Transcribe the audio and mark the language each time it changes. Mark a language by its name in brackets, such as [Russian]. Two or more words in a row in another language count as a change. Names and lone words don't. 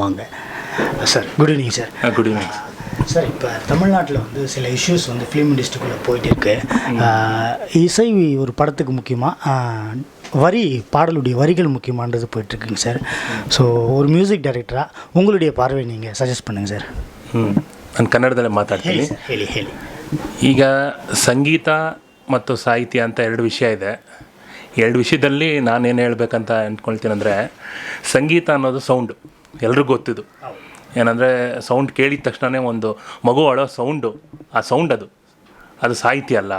[Tamil] வாங்க சார். [English] good evening [Tamil] சார். [English] good evening சார். [Tamil] இப்போ தமிழ்நாட்டில் வந்து சில இஷ்யூஸ் வந்து [English] film industryக்குள்ளே [Tamil] போயிட்டு இருக்கு. இசை ஒரு படத்துக்கு முக்கியமாக பாடலுடைய வரிகள் முக்கியமானது போயிட்டுருக்குங்க சார். ஸோ ஒரு [English] music directorஆக [Tamil] உங்களுடைய பார்வை நீங்கள் ಸಜೆಸ್ಟ್ பண்ணுங்கள் ಸರ್. [Kannada] ನಾನು ಕನ್ನಡದಲ್ಲೇ ಮಾತಾಡ್ತೀನಿ. ಹೇಳಿ. ಈಗ ಸಂಗೀತ ಮತ್ತು ಸಾಹಿತ್ಯ ಅಂತ ಎರಡು ವಿಷಯ ಇದೆ. ಎರಡು ವಿಷಯದಲ್ಲಿ ನಾನೇನು ಹೇಳಬೇಕಂತ ಅಂದ್ಕೊಳ್ತೀನಿ ಅಂದರೆ, ಸಂಗೀತ ಅನ್ನೋದು ಸೌಂಡು, ಎಲ್ರಿಗೂ ಗೊತ್ತಿದ್ದು. ಏನಂದರೆ ಸೌಂಡ್ ಕೇಳಿದ ತಕ್ಷಣ ಒಂದು ಮಗು ಅಳೋ ಸೌಂಡು, ಆ ಸೌಂಡ್ ಅದು ಸಾಹಿತ್ಯ ಅಲ್ಲ.